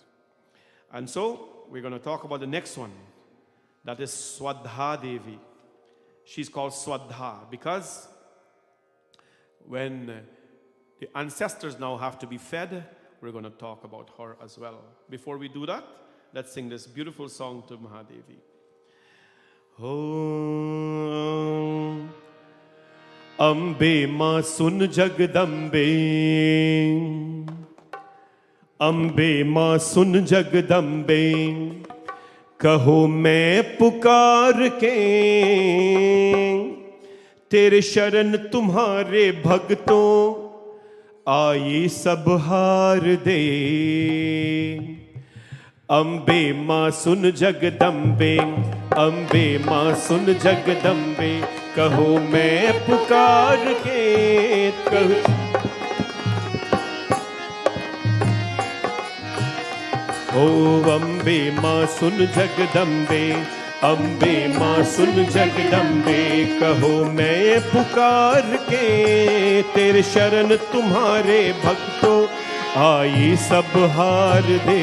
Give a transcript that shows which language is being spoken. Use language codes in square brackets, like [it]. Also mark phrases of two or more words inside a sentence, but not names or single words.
[en] And so, we're going to talk about the next one. That is Swadha Devi. She's called Swadha because when the ancestors now have to be fed, we're going to talk about her as well. Before we do that, let's sing this beautiful song to Mahadevi. [hi] ओम अम्बे माँ सुन जगदम्बे अम्बे माँ सुन जगदम्बे कहो मैं पुकार के तेरे शरण तुम्हारे भक्तों आये सब हार दे अम्बे माँ सुन जगदम्बे अम्बे माँ सुन जगदम्बे कहो मैं पुकार के कहो। ओ अम्बे माँ सुन जगदम्बे, अम्बे माँ सुन जगदम्बे, कहो मैं पुकार के तेरे शरण तुम्हारे भक्तों आई सब हार दे।